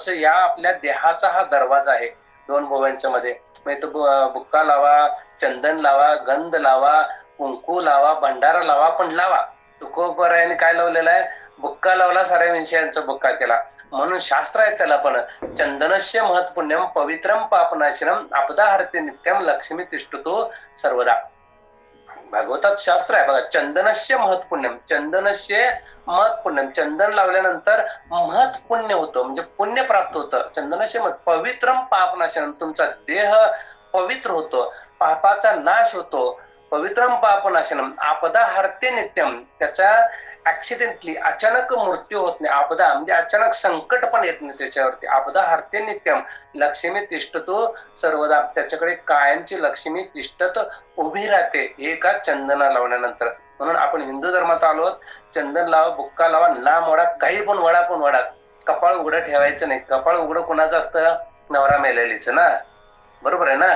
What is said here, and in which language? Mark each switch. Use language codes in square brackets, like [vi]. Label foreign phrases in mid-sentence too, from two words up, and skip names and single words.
[mr] तसं या आपल्या देहाचा हा दरवाजा आहे 2 भुवयांच्या मध्ये. मग इथं बुक्का लावा, चंदन लावा, गंध लावा, कुंकू लावा, भंडारा लावा, पण लावा. तुकोबरायाने काय लावलेलं आहे, बुक्का लावला, साऱ्या विषयांचा बुक्का केला. म्हणून शास्त्र आहे त्याला पण, [sa] चंदनस्य महत्पुण्यम पवित्रम पापनाशनम आपदा हरते नित्यम लक्ष्मी तिष्ठतो सर्वदा. [mr] भागवतात शास्त्र आहे बघा, [sa] चंदनस्य महत्पुण्यम, चंदनस्य महत्पुण्यम, [mr] चंदन लावल्यानंतर महत्पुण्य होतं, म्हणजे पुण्य प्राप्त होतं. [sa] चंदनस्य मत पवित्रम पापनाशनम, [mr] तुमचा देह पवित्र होतो, पापाचा नाश होतो. [sa] पवित्रम पापनाशनम आपदा हरते नित्यम, [mr] त्याचा ऍक्सिडेंटली अचानक मृत्यू होत नाही. आपदा म्हणजे अचानक संकट पण येत नाही त्याच्यावरती. [sa] आपदा हरते नित्यम लक्ष्मी तिष्ठतो सर्वदा, [mr] त्याच्याकडे कायमची लक्ष्मी तिष्ठत उभी राहते एका चंदना लावल्यानंतर. म्हणून आपण हिंदू धर्मात आलो, चंदन लावा, बुक्का लावा, लांब वडा, काही पण वडा, पण वडा. कपाळ उघडं ठेवायचं नाही. कपाळ उघडं कुणाचं असतं, नवरा मेलेलीचं ना, बरोबर आहे ना.